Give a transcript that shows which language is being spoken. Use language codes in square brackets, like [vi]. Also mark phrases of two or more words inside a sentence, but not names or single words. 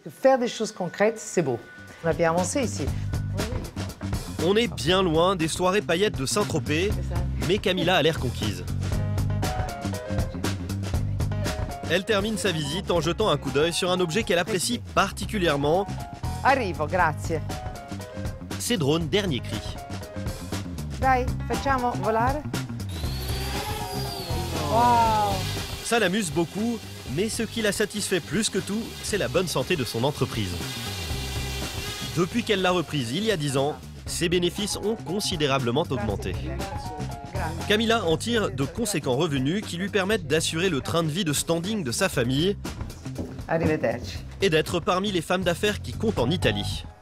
[fr] Faire des choses concrètes, c'est beau. On a bien avancé ici. On est bien loin des soirées paillettes de Saint-Tropez, mais Camilla a l'air conquise. Elle termine sa visite en jetant un coup d'œil sur un objet qu'elle apprécie particulièrement. [it] Arrivo, grazie. [fr] Ces drones dernier cri. [it] Dai, facciamo volare. Wow. [fr] Ça l'amuse beaucoup, mais ce qui la satisfait plus que tout, c'est la bonne santé de son entreprise. Depuis qu'elle l'a reprise il y a 10 ans, ses bénéfices ont considérablement augmenté. Camilla en tire de conséquents revenus qui lui permettent d'assurer le train de vie de standing de sa famille et d'être parmi les femmes d'affaires qui comptent en Italie.